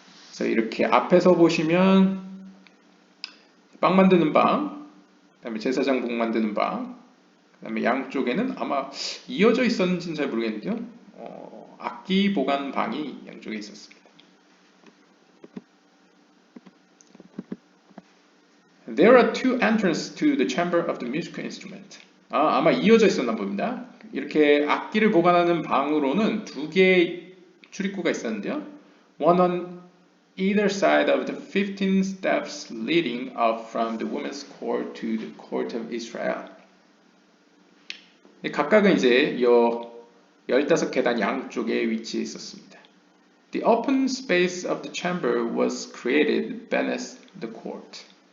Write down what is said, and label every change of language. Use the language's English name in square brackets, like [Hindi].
[Korean] 그래서 이렇게 앞에서 보시면 빵 만드는 방, 그 다음에 제사장 복 만드는 방, 그 다음에 양쪽에는 아마 이어져 있었는지는 잘 모르겠는데요. 악기 보관 방이 양쪽에 있었습니다. [English] There are two entrances to the chamber of the musical instrument. [Korean] 아마 이어져 있었나 봅니다. 이렇게 악기를 보관하는 방으로는 2개의 출입구가 있었는데요. [English] One on either side of the 15 steps leading up from the women's court to the court of Israel. [Korean] 각각은 이제 15계단 양쪽에 위치해 있었습니다. [English] The open space of the chamber was created beneath the court.